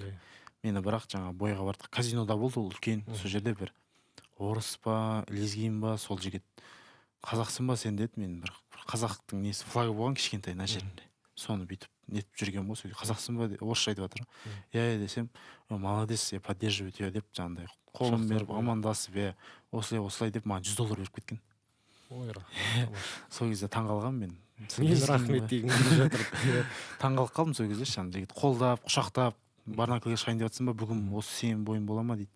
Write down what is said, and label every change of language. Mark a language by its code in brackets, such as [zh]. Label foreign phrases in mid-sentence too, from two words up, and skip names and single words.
[kk] Мені бірақ жаңа бойға бардық, казинода болды, ол үлкен. Сол жерде бір орыс па, лезгин ба, сол жігіт қазақсың ба сен деді. Мен бір қазақтың несі флагы болған кішкентай мына жерінде. Соны бүйтіп нетіп жүрген ғой. Сол қазақсың ба деп орысша айтып жатыр. Иә десем, [ru] молодец, я поддерживаю тебя [kk] деп жаңағыдай қолын беріп амандасып, осылай деп маған $100 беріп кеткен. Ой, сол кезде таңғалғанмын мен. Мен рахмет дегім келіп жатыр. Таңғалып қалдым сол кезде, жігіт қолдап, құшақтап, Барнаклға шығайын деп жатсың ба, бүгін осы сенің бойың бола ма дейді.